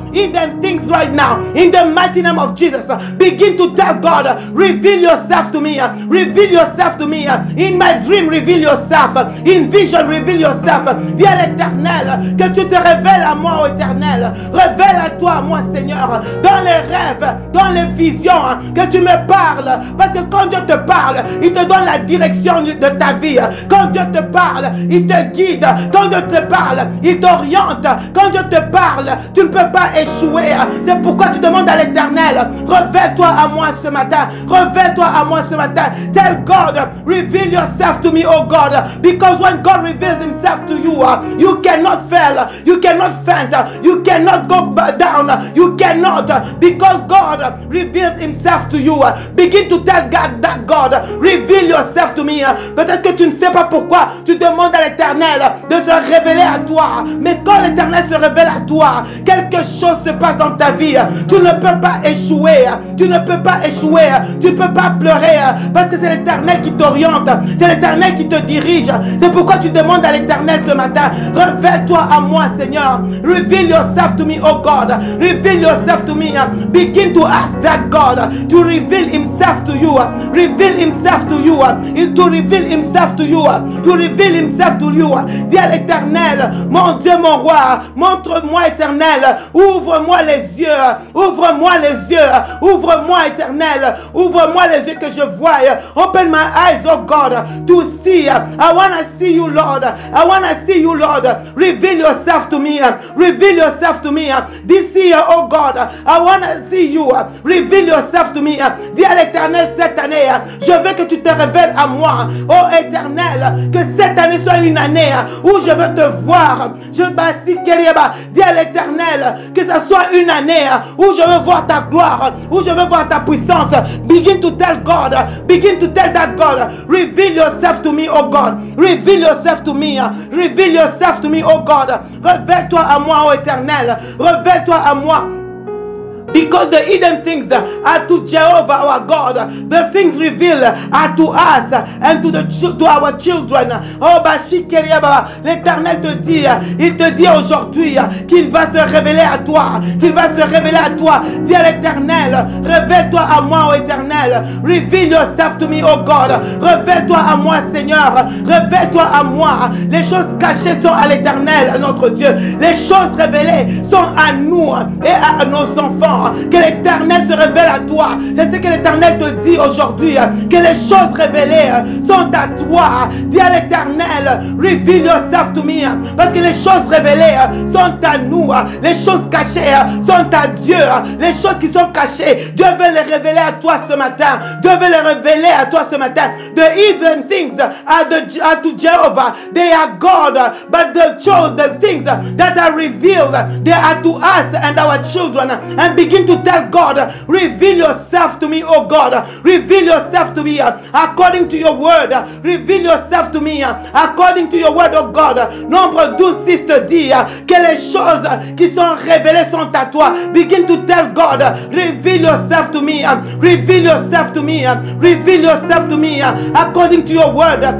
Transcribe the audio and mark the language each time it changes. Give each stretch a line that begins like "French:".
English: Hidden things right now. In the mighty name of Jesus. Begin to tell God, reveal yourself to me. Reveal yourself to me. In my dream, reveal yourself. In vision, reveal yourself.
French: Dis à l'Éternel que tu te révèles à moi, ô Éternel. Révèle à toi, à moi, Seigneur. Dans les rêves, dans les visions, que tu me parles. Parce que quand Dieu te parle, il te donne la direction de ta vie. Quand Dieu te parle, il te guide. Quand Dieu te parle, il t'oriente. Quand Dieu te parle, tu ne peux pas échouer. C'est pourquoi tu demandes à l'Éternel, révèle-toi à moi ce matin. Révèle-toi à moi ce matin.
English: Tell God, reveal yourself to me, oh God. Because when God reveals himself to you, you cannot fail. You cannot faint. You cannot go down. You cannot. Because God reveals himself to you. Begin to tell God that God, reveal yourself to me.
French: Peut-être que tu ne sais pas pourquoi tu demandes à l'Éternel de se révéler à toi. Mais quand l'Éternel se révèle à toi, quelque chose se passe dans ta vie. Tu ne peux pas échouer. Tu ne peux pas échouer. Tu ne peux pas pleurer. Parce que c'est l'Éternel qui t'oriente. C'est l'Éternel qui te dirige. C'est pourquoi tu demandes à l'Éternel ce matin, révèle-toi à moi, Seigneur.
English: Reveal yourself to me, oh God. Reveal yourself to me. Begin to ask that God to reveal himself to you. Reveal himself to you. To reveal himself to you. To reveal himself to you.
French: Dis à l'Éternel, mon Dieu, mon roi, montre-moi, Éternel. Ouvre-moi les yeux. Ouvre-moi les yeux. Ouvre-moi, Éternel. Ouvre-moi les yeux que je vois.
English: Open my eyes, oh God, to see. I want to see you, Lord. I want to see you, Lord. Reveal yourself to me. Reveal yourself to me. This year, oh God, I want to see you. Reveal yourself to me.
French: Dis à l'Éternel cette année, je veux que tu te révèles à moi. Oh Éternel, que cette année soit une année où je veux te voir. Dis à l'Éternel que ce soit une année où je veux voir ta gloire, où je veux voir ta puissance.
English: Begin to tell God. Begin to tell that God. Reveal yourself to me, oh God. Reveal yourself to me. Reveal yourself to me, oh God.
French: Révèle-toi à moi, oh Éternel. Révèle-toi à moi.
English: Because the hidden things are to Jehovah our God. The things revealed are to us and to our children.
French: Oh Bashikeriaba, l'Éternel te dit, il te dit aujourd'hui qu'il va se révéler à toi. Qu'il va se révéler à toi. Dis à l'Éternel, révèle-toi à moi, oh Éternel.
English: Reveal yourself to me, oh God.
French: Révèle-toi à moi, Seigneur. Révèle-toi à moi. Les choses cachées sont à l'Éternel, notre Dieu. Les choses révélées sont à nous et à nos enfants. Que l'Éternel se révèle à toi. Je sais que l'Éternel te dit aujourd'hui que les choses révélées sont à toi. Dis à l'Éternel,
English: reveal yourself to me.
French: Parce que les choses révélées sont à nous. Les choses cachées sont à Dieu. Les choses qui sont cachées, Dieu veut les révéler à toi ce matin. Dieu veut les révéler à toi ce matin.
English: The hidden things are to Jehovah. They are God. But the things that are revealed, they are to us and our children. And begin to tell God, reveal yourself to me, oh God. Reveal yourself to me according to your word. Reveal yourself to me according to your word, oh God.
French: Nombre 12:6 te dit que les choses qui sont révélées sont à toi.
English: Begin to tell God, reveal yourself to me. Reveal yourself to me. Reveal yourself to me according to your word.